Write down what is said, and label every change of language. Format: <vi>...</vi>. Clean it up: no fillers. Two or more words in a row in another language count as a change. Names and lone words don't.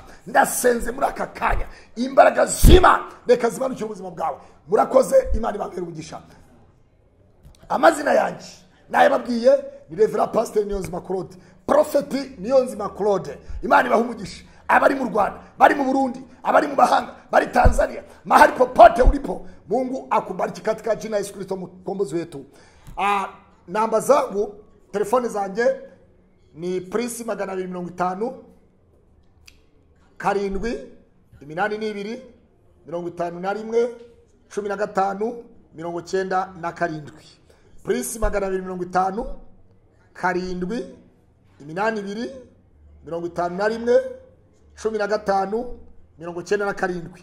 <rw>Ndasenze muri aka kanya imbaraga z'Imana reka zimanuke ubuzima bwawe. Murakoze, Imana ibampera umugisha. Amazina yanjye nayababwiye ni Reverend Pastor Niyonzima Claude, Prophet Niyonzima Claude. Imana ibaha umugisha. Abari mu Rwanda, bari mu Burundi, abari mu mahanga, bari Tanzania,</rw> <sw>mahali popote ulipo, Mungu akubariki katika jina Yesu Kristo mkombozi wetu. Namba zangu,</sw> <rw>telefoni zanjye ni Prince 250 karindwi 82 51 15 97. Prince 250 karindwi 82 51 15 97.</rw>